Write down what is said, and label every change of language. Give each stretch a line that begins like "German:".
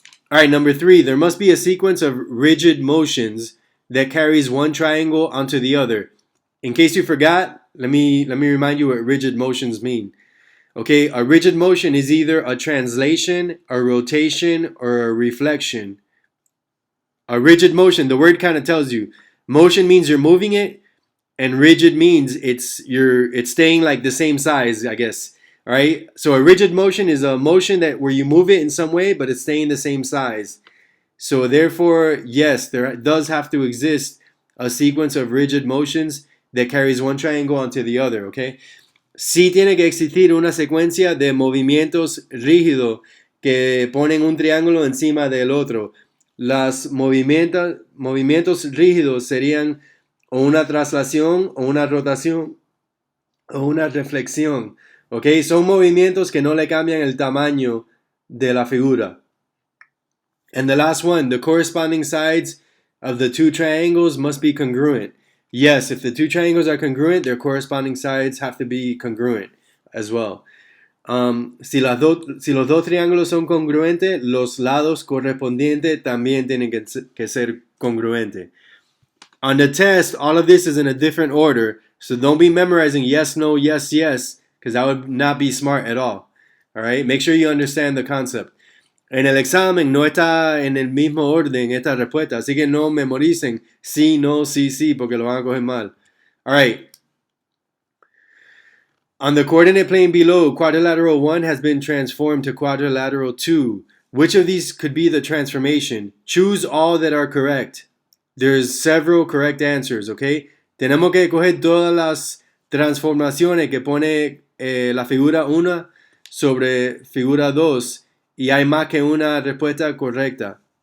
English: All right, number 3, there must be a sequence of rigid motions that carries one triangle onto the other. In case you forgot, let me remind you what rigid motions mean. Okay, a rigid motion is either a translation, a rotation, or a reflection. A rigid motion, the word kind of tells you. Motion means you're moving it, and rigid means it's staying like the same size, I guess. All right? So a rigid motion is a motion that where you move it in some way, but it's staying the same size. So therefore, yes, there does have to exist a sequence of rigid motions that carries one triangle onto the other, okay?
Spanish: Sí tiene que existir una secuencia de movimientos rígidos que ponen un triángulo encima del otro. Los movimientos rígidos serían o una traslación, o una rotación, o una reflexión. ¿Ok? Son movimientos que no le cambian el tamaño de la figura.
English: And the last one, the corresponding sides of the two triangles must be congruent. Yes, if the two triangles are congruent, their corresponding sides have to be congruent as well.
Spanish: Si los dos triángulos son congruentes, los lados correspondientes también tienen que ser congruentes.
English: On the test, all of this is in a different order, so don't be memorizing yes, no, yes, yes, because that would not be smart at all. All right? Make sure you understand the concept.
Spanish: En el examen no está en el mismo orden esta respuesta, así que no memoricen sí, no, sí, sí, porque lo van a coger mal.
English: All right. On the coordinate plane below, quadrilateral 1 has been transformed to quadrilateral 2. Which of these could be the transformation? Choose all that are correct. There's several correct answers, okay?
Spanish: Tenemos que coger todas las transformaciones que pone la figura 1 sobre figura 2 y hay más que una respuesta correcta.